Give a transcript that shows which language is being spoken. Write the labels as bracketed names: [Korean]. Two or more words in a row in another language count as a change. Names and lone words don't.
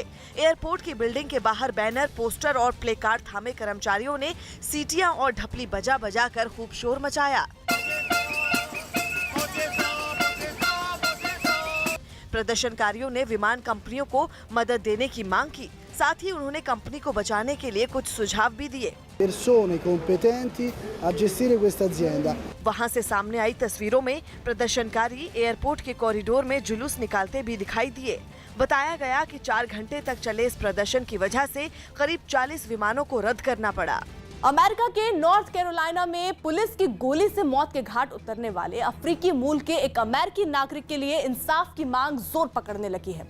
[Hindi] एयरपोर्ट की बिल्डिंग के बाहर बैनर, पोस्टर और प्ले कार्ड थामे कर्मचारियों ने सीटियां और ढपली बजा बजा कर खूब शोर मचाया। प्रदर्शनकारियों ने विमान कंपनियों को मदद देने की मांग की, साथ ही उन्होंने कंपनी को बचाने के लिए कुछ सुझाव भी दिए। [Italian] persone competenti a gestire questa azienda. [Hindi] वहां से सामने आई तस्वीरों में प्रदर्शनकारी एयरपोर्ट के कॉरिडोर में जुलूस निकालते भी दिखाई दिए। बताया गया कि 4 घंटे तक चले इस प्रदर्शन की वजह से करीब 40 विमानों को रद्द करना पड़ा। अमेरिका के नॉर्थ कैरोलिना में पुलिस की गोली से मौत के घाट उतरने वाले अफ्रीकी मूल के एक अमेरिकी नागरिक के लिए इंसाफ की मांग जोर पकड़ने लगी है।